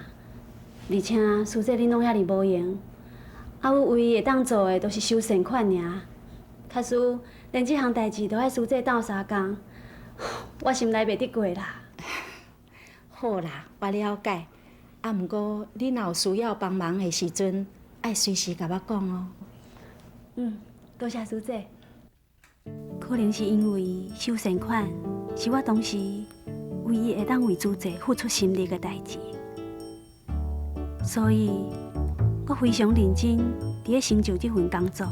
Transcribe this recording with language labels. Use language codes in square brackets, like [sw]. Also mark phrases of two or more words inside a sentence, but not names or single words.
[nan] 而且师姐恁拢遐尼无闲，啊，我唯一会当做的，就是收善款尔。假使连即项代志都爱师姐斗相共，我心内袂得过啦。好啦，我了解。啊，毋过你若有需要帮忙的时阵，爱随时甲我讲哦。多谢师姐。可能是因为收善款是我当时唯一会当为主席付出心力的代志，所以我非常认真伫咧成就这份工作。